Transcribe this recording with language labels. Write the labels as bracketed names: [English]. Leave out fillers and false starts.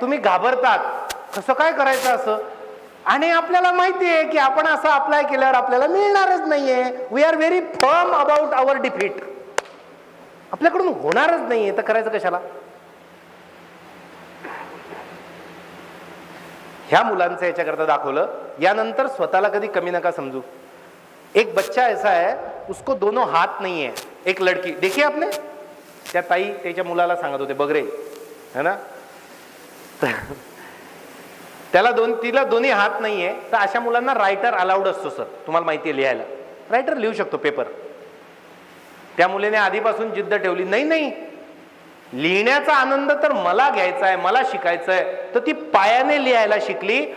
[Marathi] तुम्ही घाबरतात, कसं काय करायचं असं, आणि आपल्याला माहिती आहे की आपण असं अप्लाय केल्यावर आपल्याला मिळणारच नाहीये। [English] we are very firm about our defeat, [Marathi] आपल्याकडून होणारच नाहीये, तर करायचं कशाला? ह्या मुलांचं याच्याकरता दाखवलं। यानंतर स्वतःला कधी कमी नका समजू। [Hindi] एक बच्चा ऐसा है, उसको दोनों हाथ नहीं है। एक लड़की देखिए आपने, [Marathi] त्या ताई त्याच्या मुलाला सांगत होते, बघ रे, है ना, तिला दोन्ही हात नाहीये, तर अशा मुलांना रायटर अलाउड असतो सर, तुम्हाला माहिती आहे, लिहायला रायटर लिहू शकतो पेपर। त्या मुलीने आधीपासून जिद्द ठेवली, नाही लिहिण्याचा आनंद तर मला घ्यायचा आहे, मला शिकायचं आहे, तर ती पायाने लिहायला शिकली।